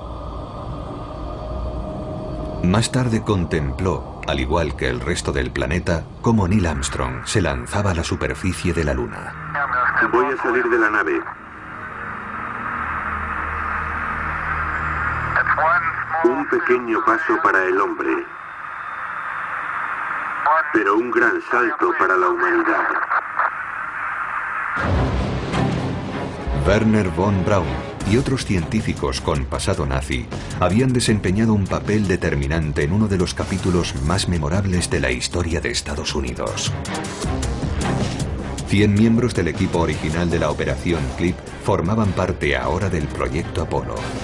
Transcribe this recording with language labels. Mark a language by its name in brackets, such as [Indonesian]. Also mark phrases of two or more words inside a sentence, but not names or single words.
[Spanish] Más tarde contempló, al igual que el resto del planeta, cómo Neil Armstrong se lanzaba a la superficie de la Luna. Voy a salir de la nave. Un pequeño paso para el hombre, pero un gran salto para la humanidad. Wernher von Braun y otros científicos con pasado nazi habían desempeñado un papel determinante en uno de los capítulos más memorables de la historia de Estados Unidos. 100 miembros del equipo original de la Operación Clip formaban parte ahora del proyecto Apolo.